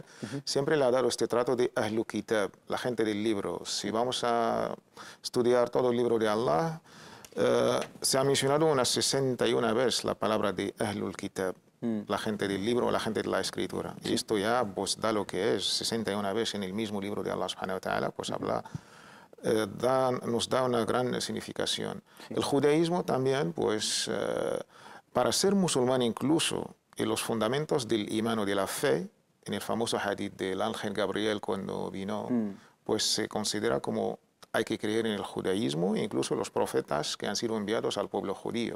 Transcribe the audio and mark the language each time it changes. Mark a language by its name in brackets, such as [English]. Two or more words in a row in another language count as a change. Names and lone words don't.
[Spanish] Siempre le ha dado este trato de [Arabic] أهل الكتاب, [Spanish] la gente del libro. Si vamos a estudiar todo el libro de Allah, se ha mencionado unas 61 veces la palabra de [Arabic] أهل الكتاب, [Spanish] la gente del libro o la gente de la escritura. Y esto ya pues da lo que es 61 veces en el mismo libro de Allah [Arabic] سبحانه وتعالى, [Spanish] pues habla. Nos da una gran significación. El judaísmo también, pues, para ser musulmán incluso, en los fundamentos del imán o de la fe, en el famoso hadith del ángel Gabriel cuando vino, pues se considera como hay que creer en el judaísmo e incluso los profetas que han sido enviados al pueblo judío.